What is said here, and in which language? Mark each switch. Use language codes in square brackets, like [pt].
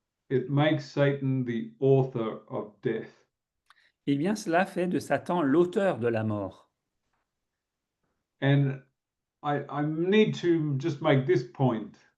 [en] it makes Satan the author of death. [fr] eh bien cela fait de Satan l'auteur de la mort. [en] And I need to just make this point.